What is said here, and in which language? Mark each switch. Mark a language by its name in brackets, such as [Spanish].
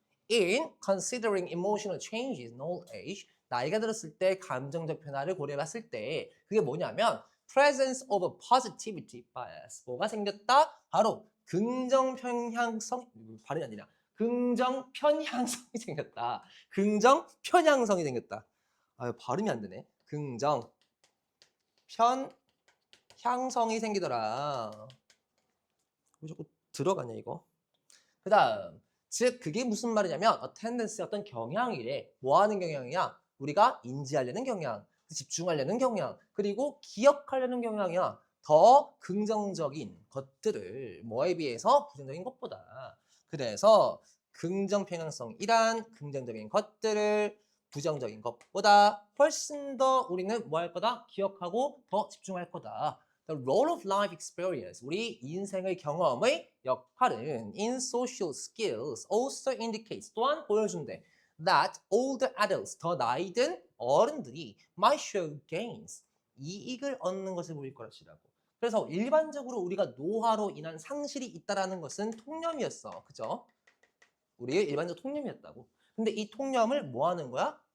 [English] In considering emotional changes in old age, [Korean] 나이가 들었을 때 감정적 변화를 고려해 봤을 때 그게 뭐냐면 [English] presence of a positivity bias. [Korean] 뭐가 생겼다? 바로 긍정 편향성, 발음이 아니라 긍정 편향성이 생겼다. 긍정 편향성이 생겼다. 아유, 발음이 안 되네. 긍정 편향성이 생기더라. 왜 자꾸 들어가냐 이거. 그 다음, 즉 그게 무슨 말이냐면 attendance 어떤 경향이래. 뭐 하는 경향이야? 우리가 인지하려는 경향, 집중하려는 경향, 그리고 기억하려는 경향이야. 더 긍정적인 것들을 뭐에 비해서 부정적인 것보다. 그래서 긍정 편향성이란 긍정적인 것들을 부정적인 것보다 훨씬 더 우리는 뭐 할 거다? 기억하고 더 집중할 거다. [English] The role of life experience, [Korean] 우리 인생의 경험의 역할은 [English] in social skills also indicates, [Korean] 또한 보여준대. [English] That older adults, [Korean] 더 나이 든 어른들이 [English] might show gains, [Korean] 이익을 얻는 것을 보일 것이라고. 그래서 일반적으로 우리가 노화로 인한 상실이 있다는 것은 통념이었어. 그죠? 우리의 일반적 통념이었다고. 근데 이 통념을 뭐 하는 거야?